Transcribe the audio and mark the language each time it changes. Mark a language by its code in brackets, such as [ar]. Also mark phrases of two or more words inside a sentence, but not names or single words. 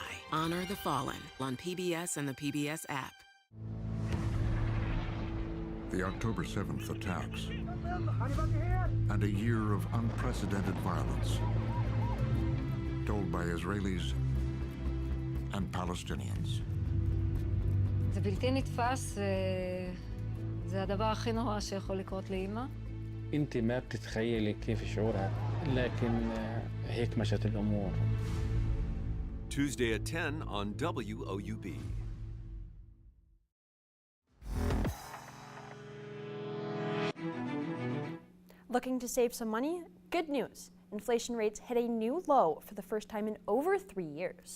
[en] Honor the Fallen on PBS and the PBS app. The October 7th attacks and a year of unprecedented violence told by Israelis and Palestinians. [he] זה בלתי נתפס, זה הדבר הכי נורא שיכול לקרות לאמא. [ar] انت ما بتتخيلي كيف شعورها، لكن هيك مشت الامور. [en] Tuesday at 10 on WOUB. Looking to save some money? Good news. Inflation rates hit a new low for the first time in over 3 years.